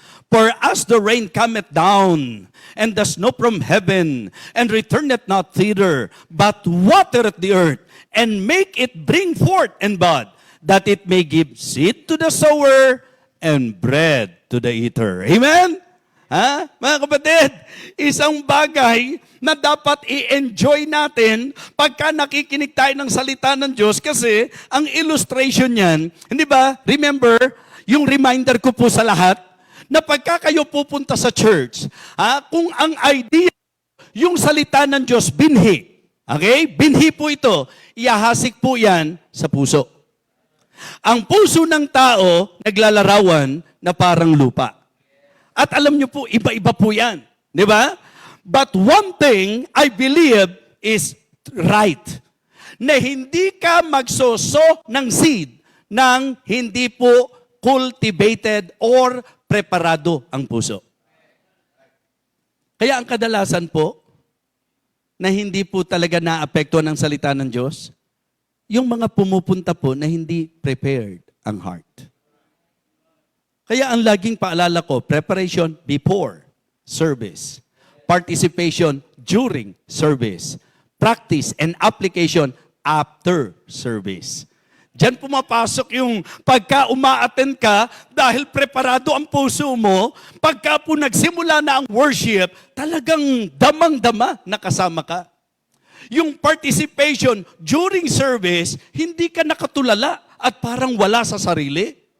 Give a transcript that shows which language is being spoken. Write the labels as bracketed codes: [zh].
[en] For as the rain cometh down, and the snow from heaven, and returneth not thither, but watereth the earth, and make it bring forth and bud, that it may give seed to the sower, and bread to the eater. Amen? [tl] Mga kapatid, isang bagay na dapat i-enjoy natin pagka nakikinig tayo ng salita ng Diyos kasi ang illustration niyan, hindi ba? Remember, yung reminder ko po sa lahat, na pagka kayo pupunta sa church, kung ang idea, yung salita ng Diyos, binhi. Okay? Binhi po ito. Iahasik po yan sa puso. Ang puso ng tao, naglalarawan na parang lupa. At alam niyo po, iba-iba po yan. Di ba? [en] But one thing I believe is right. [tl] Na hindi ka magsoso ng seed nang hindi po cultivated or preparado ang puso. Kaya ang kadalasan po, na hindi po talaga naapektuhan ng salita ng Diyos, yung mga pumupunta po na hindi prepared ang heart. Kaya ang laging paalala ko, [en] preparation before service. Participation during service. Practice and application after service. [tl] Diyan pumapasok yung pagka uma-attend ka dahil preparado ang puso mo, pagka po nagsimula na ang worship, talagang damang-dama na kasama ka. Yung [en] participation during service, [tl] hindi ka nakatulala at parang wala sa sarili.